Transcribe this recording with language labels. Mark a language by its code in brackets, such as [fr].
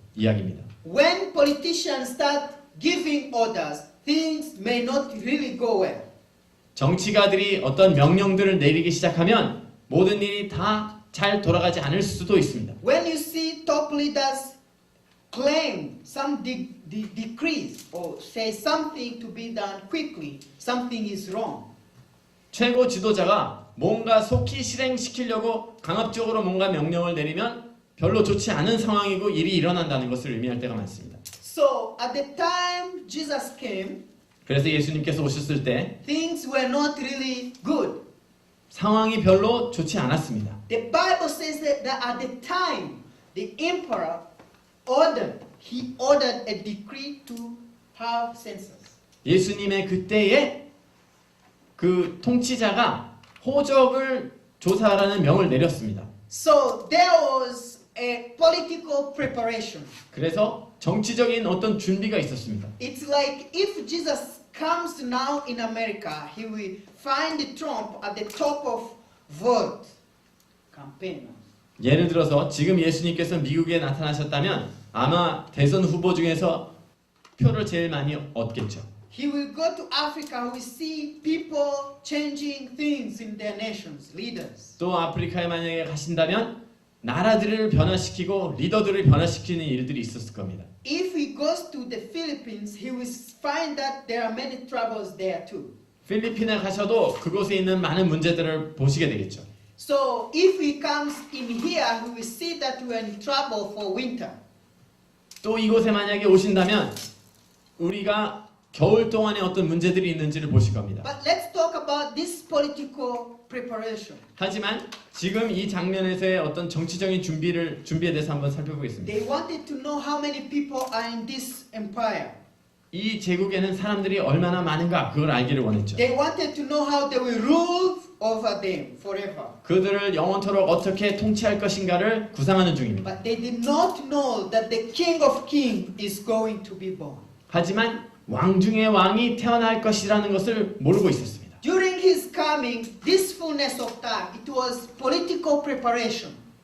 [ko] 이야기입니다. [en] When politicians start giving orders, things may not really go well. [ko] 정치가들이 어떤 명령들을 내리기 시작하면 모든 일이 다 잘 돌아가지 않을 수도 있습니다. [en] When you see top leaders claim some decrees or say something to be done quickly, something is wrong. [ko] 최고 지도자가 뭔가 속히 실행시키려고 강압적으로 뭔가 명령을 내리면 별로 좋지 않은 상황이고 일이 일어난다는 것을 의미할 때가 많습니다. [en] So at the time Jesus came, [ko] 그래서 예수님께서 오셨을 때 [en] things were not really good. [ko] 상황이 별로 좋지 않았습니다. [en] The Bible says that at the time the emperor ordered a decree to have census. [ko] 예수님의 그때에 그 통치자가 호적을 조사하라는 명을 내렸습니다. [en] So there was a political preparation. [ko] 그래서 정치적인 어떤 준비가 있었습니다. [en] It's like if Jesus comes now in America, he will find Trump at the top of vote campaign. [ko] 예를 들어서 지금 예수님께서 미국에 나타나셨다면 아마 대선 후보 중에서 표를 제일 많이 얻겠죠. [en] He will go to Africa, we see people changing things in their nations, leaders. [ko] 또 아프리카에 만약에 가신다면 나라들을 변화시키고 리더들을 변화시키는 일들이 있었을 겁니다. [en] If he goes to the Philippines, he will find that there are many troubles there too. [ko] 필리핀에 가셔도 그곳에 있는 많은 문제들을 보시게 되겠죠. [en] So if he comes in here, he will see that we are in trouble for winter. [ko] 또 이곳에 만약에 오신다면 우리가 겨울 동안에 어떤 문제들이 있는지를 보실 겁니다. [en] But let's talk about this political preparation. [ko] 하지만 지금 이 장면에서의 어떤 정치적인 준비에 대해서 한번 살펴보겠습니다. [en] They wanted to know how many people are in this empire. [ko] 이 제국에는 사람들이 얼마나 많은가 그걸 알기를 원했죠. [en] They wanted to know how they will rule over them forever. [ko] 그들을 영원토록 어떻게 통치할 것인가를 구상하는 중입니다. [en] But they did not know that the King of Kings is going to be born. [ko] 하지만 왕 중의 왕이 태어날 것이라는 것을 모르고 있었습니다. [en] During his coming, this fullness of time, it was political preparation.